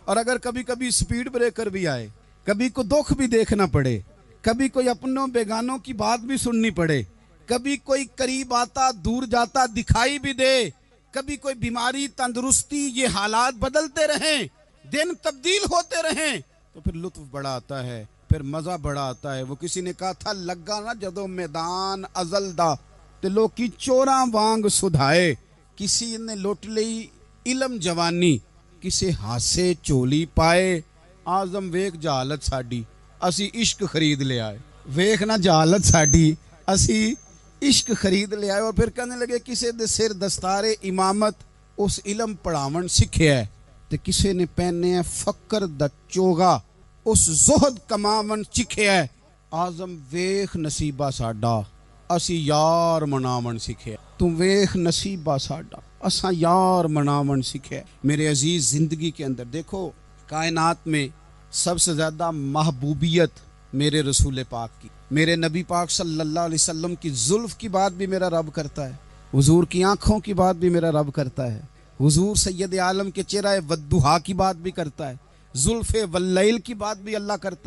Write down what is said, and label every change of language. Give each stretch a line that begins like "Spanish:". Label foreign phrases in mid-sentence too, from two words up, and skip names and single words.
Urdu: اور اگر کبھی کبھی سپیڈ بریکر بھی آئے، کبھی کوئی دکھ بھی دیکھنا پڑے، کبھی کوئی اپنوں بیگانوں کی بات بھی سننی پڑے، کبھی کوئی قریب آتا دور جاتا دکھائی بھی دے، کبھی کوئی بیماری تندرستی، یہ حالات بدلتے رہیں، دن تبدیل ہوتے رہیں، تو پھر لطف بڑا آتا ہے، پھر مزہ بڑا آتا ہے۔ وہ کسی نے کہا تھا
Punjabi: لگا نا جدو میدان ازل دا تے لوکی چوراں وانگ سدھائے، ਕਿਸੇ ਨੇ ਲੁੱਟ ਲਈ ਇਲਮ ਜਵਾਨੀ, ਕਿਸੇ ਹਾਸੇ ਝੋਲੀ ਪਾਏ। ਆਜ਼ਮ ਵੇਖ ਜਹਾਲਤ ਸਾਡੀ, ਅਸੀਂ ਇਸ਼ਕ ਖਰੀਦ ਲਿਆ ਹੈ। ਵੇਖ ਨਾ ਜਹਾਲਤ ਸਾਡੀ, ਅਸੀਂ ਇਸ਼ਕ ਖਰੀਦ ਲਿਆ ਹੈ। اور پھر کہنے لگے کسی دے سر دستار امامت اس علم پڑھاون سکھیا ہے، تے کسی نے پہنے ہے فقر دا چوگا اس زہد کماون سکھیا ہے۔ آزم ویخ نصیبہ ساڈا، اسی یار مناون سکھیا ہے۔ تو ویخ نصیبہ ساڈا، اساں یار مناون سکھیا ہے۔
Urdu: میرے عزیز، زندگی کے اندر دیکھو، کائنات میں سب سے زیادہ محبوبیت میرے رسول پاک کی، میرے نبی پاک صلی اللہ علیہ وسلم کی زلف کی بات بھی میرا رب کرتا ہے، حضور کی آنکھوں کی بات بھی میرا رب کرتا ہے، حضور سید عالم کے چہرہ والضحیٰ کی بات بھی کرتا ہے، زلف واللیل کی بات بھی اللہ کرتا ہے۔